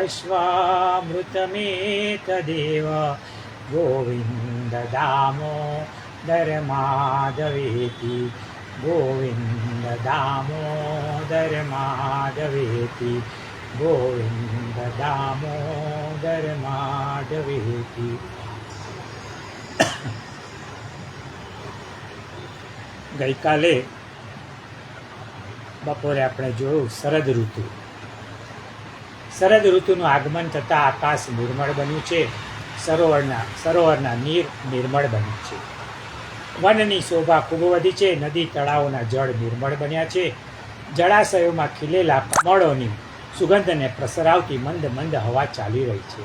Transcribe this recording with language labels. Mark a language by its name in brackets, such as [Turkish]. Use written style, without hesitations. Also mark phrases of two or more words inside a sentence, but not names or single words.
[Sanskrit] वश्वामृतमेतदेव गोविन्द दामोदर माधवेति गोविन्द दामोदर माधवेति गोविन्द दामोदर माधवेति। [Gujarati] ગઈકાલે બપોરે આપણે જોયું શરદ ઋતુનું આગમન થતાં આકાશ નિર્મળ બન્યું છે, સરોવરના નીર નિર્મળ બન્યું છે, વનની શોભા ખૂબ વધી છે, નદી તળાવોના જળ નિર્મળ બન્યા છે, જળાશયોમાં ખીલેલા કમળોની સુગંધને પ્રસરાવતી મંદ મંદ હવા ચાલી રહી છે।